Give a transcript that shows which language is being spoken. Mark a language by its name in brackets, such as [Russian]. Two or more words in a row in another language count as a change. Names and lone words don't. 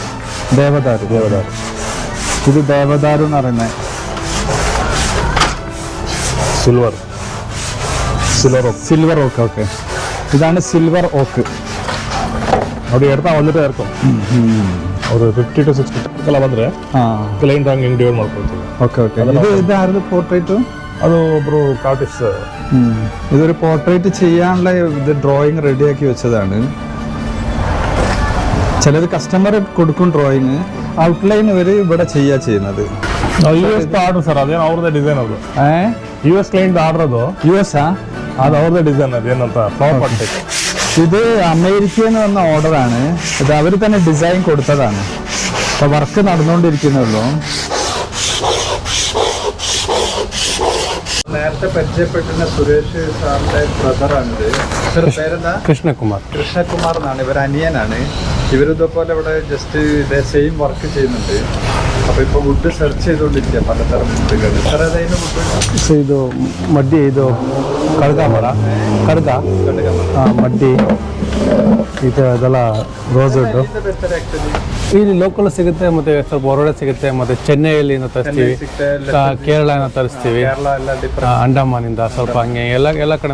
[Malayalam] ഇത് ദേവദാരു എന്ന് പറയുന്നത്. [English] Silver oak. Okay. [Malayalam] ഇതാണ് [English] silver oak. [Malayalam] അവിടെ എടുത്താ വന്നിട്ട് ചേർക്കും. ഒരു 50 to 60 [Kannada] ಬಂದ್ರೆ ಕ್ಲೈಂಟ್ ಹಂಗೆ ಡಿವೈಡ್ ಮಾಡ್ಕೊಳ್ತೀವಿ. ಓಕೆ. [Malayalam] ഇത് ആരുടെ പോർട്രേറ്റ്? [Kannada] ಅದು ಒಬ್ರು ಆರ್ಟಿಸ್ಟ್. [Malayalam] ഇതൊരു പോർട്രേറ്റ് ചെയ്യാനുള്ള ഇത് ഡ്രോയിങ് റെഡിയാക്കി വെച്ചതാണ്. ചിലത് കസ്റ്റമർ കൊടുക്കും ഡ്രോയിങ്, ഔട്ട്ലൈൻ ഇവർ ഇവിടെ ചെയ്യുന്നത്. [English] order sir, [Kannada] ಅದೇನು ಅವ್ರದ್ದೇ ಡಿಸೈನ್. ಅದು US [English] client order. [Kannada] ಅದು US ಅದು ಅವ್ರದ್ದೇ ಡಿಸೈನ್. ಅದೇನಂತ ಪ್ರಾಪರ್ಟಿ. [Malayalam] ഇത് അമേരിക്കയിൽ നിന്ന് വന്ന ഓർഡറാണ്. ഇത് അവർ തന്നെ ഡിസൈൻ കൊടുത്തതാണ്. അപ്പോൾ വർക്ക് നടന്നുകൊണ്ടിരിക്കുന്നുള്ളൂ. നേരത്തെ പരിചയപ്പെട്ടിരുന്ന സുരേഷ് സാറിന്റെ ബ്രദറാണിത്. പേരെന്താ? കൃഷ്ണകുമാർ എന്നാണ്. ഇവർ അനിയനാണ്. ഇവരിതേപോലെ ഇവിടെ ജസ്റ്റ് ഇതേ [English] same work [Malayalam] ചെയ്യുന്നുണ്ട്. അപ്പൊ ഇപ്പൊ [English] wood search [Malayalam] ചെയ്തുകൊണ്ടിരിക്കുക, പലതരം വുഡുകൾ. [Kannada] ಇದು ಮಡ್ಡಿ. ಇದು ಕಡ್ಗ ಮರ. ಮಡ್ಡಿ. ಇದು ಅದೆಲ್ಲ [English] rose wood. [Kannada] ಇಲ್ಲಿ ಲೋಕಲ್ ಸಿಗುತ್ತೆ, ಮತ್ತೆ ಸ್ವಲ್ಪ ಹೊರಗಡೆ ಸಿಗುತ್ತೆ. ಮತ್ತೆ ಚೆನ್ನೈಯಲ್ಲಿ ತರಿಸ್ತೀವಿ, ಕೇರಳ ತರಿಸ್ತೀವಿ, ಅಂಡಮಾನಿಂದ ಸ್ವಲ್ಪ ಹಂಗೆ ಎಲ್ಲ ಕಡೆ.